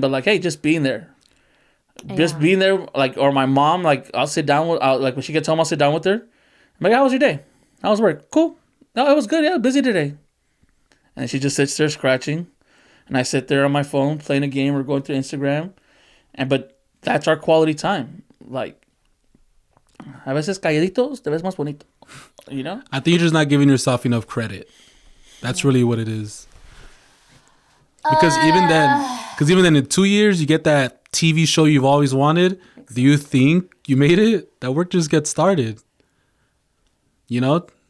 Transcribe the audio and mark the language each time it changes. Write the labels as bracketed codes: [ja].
[en] But like, hey, just being there, just being there. Like, or my mom, like, I'll sit down with, like when she gets home, I'll sit down with her. I'm like, how was your day? How was work? Cool. No, it was good. Yeah, busy today. And she just sits there scratching, and I sit there on my phone playing a game or going through Instagram, but that's our quality time. [es] Like, a veces calladitos, te ves más bonito, [en] you know? I think you're just not giving yourself enough credit. That's really what it is. Because even then in 2 years, you get that TV show you've always wanted. Do you think you made it? That work just gets started. You know?